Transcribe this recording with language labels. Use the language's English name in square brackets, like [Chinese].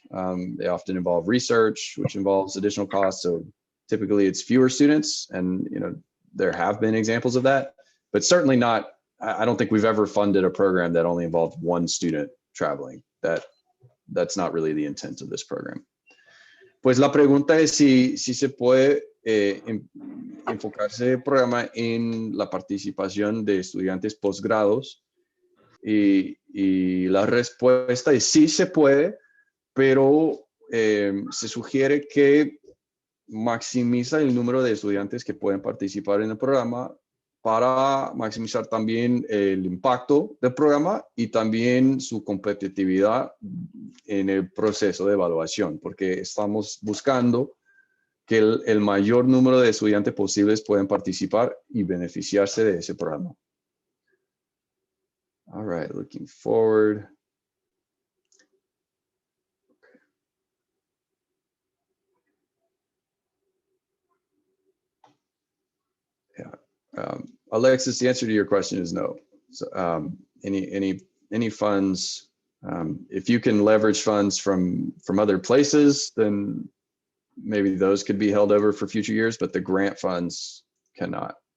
[English] They often involve research, which involves additional costs. So typically it's fewer students, and there have been examples of that, but certainly not. I don't think we've ever funded a program that only involved one student traveling. That's not really the intent of this program. [Spanish] Pues la pregunta es si se puede enfocarse el programa en la participación de estudiantes posgrados, y la respuesta es sí se puede, pero se sugiere que maximiza el número de estudiantes que pueden participar en el programa para maximizar también el impacto del programa y también su competitividad en el proceso de evaluación, porque estamos buscando que el mayor número de estudiantes posibles puedan participar y beneficiarse de ese programa. [English] All right, looking forward. Alexis, the answer to your question is no. So any funds, if you can leverage funds from other places, then maybe those could be held over for future years, but the grant funds cannot.